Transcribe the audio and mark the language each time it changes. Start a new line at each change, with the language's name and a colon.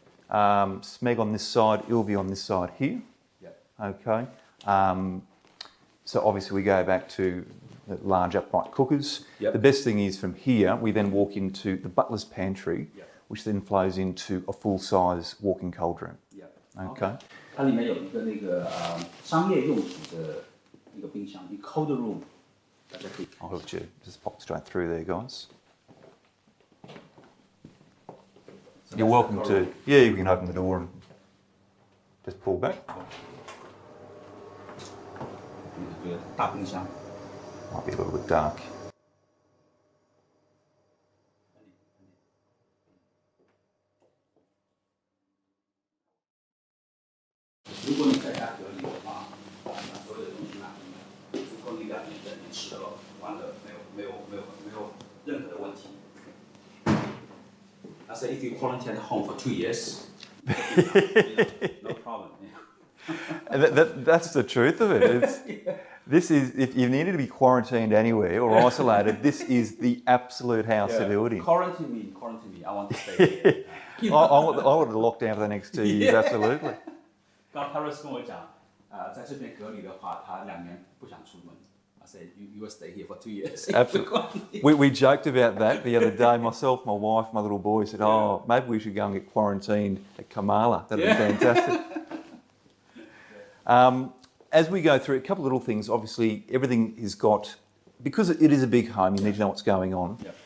English: Smeg on this side, Ilvi on this side here. Okay. So obviously we go back to the large upright cookers. The best thing is from here, we then walk into the butler's pantry, which then flows into a full-size walk-in cold room. Okay.
Chinese: 它里面有一个那个商业用途的一个冰箱，一个 cold room， 大家可以。
English: I'll let you just pop straight through there, guys. You're welcome to. Yeah, you can open the door and just pull back.
Chinese: 这个大冰箱。
English: Might be a little bit dark.
Chinese: 如果你在家隔离的话，把所有的东西拿进来，足够你2年整年吃了，完了没有任何的问题。
English: I said if you quarantine at home for 2 years, no problem. That's the truth of it. This is, if you needed to be quarantined anywhere or isolated, this is the absolute house to do it in. Quarantine me. I want to stay here. I want to lock down for the next 2 years, absolutely.
Chinese: 刚 Paris 跟我讲，在这边隔离的话，他2年不想出门。
English: I said you will stay here for 2 years. Absolutely. We joked about that the other day. Myself, my wife, my little boy said, "Oh, maybe we should go and get quarantined at Kamala. That'd be fantastic." As we go through a couple of little things, obviously everything is got, because it is a big home, you need to know what's going on.